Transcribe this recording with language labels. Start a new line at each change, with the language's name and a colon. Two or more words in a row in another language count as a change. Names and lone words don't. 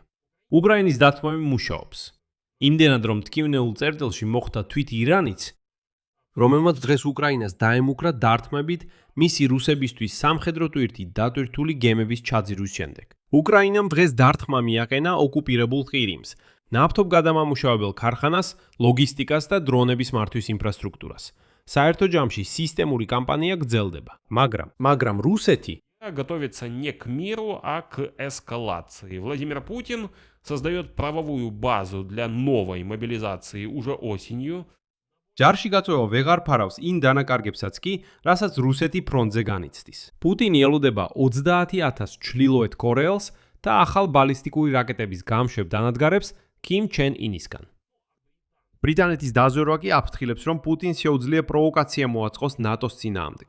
Georgian: უკრაინის დათმობი მუშაობს. იმდენად რომ თქმნეულ წერტილში მოხვდა თვით ირანიც, რომელმაც დღეს უკრაინას დაემუქრა დართმებით მისი რუსებისთვის სამხედრო ტვირთი დატვირთული გემების ჩაძირვის შემდეგ. უკრაინამ დღეს დართმა მიაყენა ოკუპირებულ ყირიმს, ნავთობგადამამუშავებელ ქარხანას, ლოგისტიკას და დრონების მართვის ინფრასტრუქტურას. საერთო ჯამში სისტემური კამპანია გრძელდება, მაგრამ რუსეთი
Russian: готовится не к миру, а к эскалации. Владимир Путин создает правовую базу для новой мобилизации уже осенью.
Georgian: ჯარში გაწვევა ვეღარ ფარავს იმ დანაკარგებსაც კი, რასაც რუსეთი ფრონტზე განიცდის. პუტინი ელოდება 30,000 ჩრდილოეთ კორეელს და ახალ ბალისტიკური რაკეტების გამშვებ დანადგარებს კიმ ჩენ ინისგან. ბრიტანეთის დაზვერვა კი აფრთხილებს, რომ პუტინს შეუძლია პროვოკაცია მოაწყოს ნატოს წინააღმდეგ.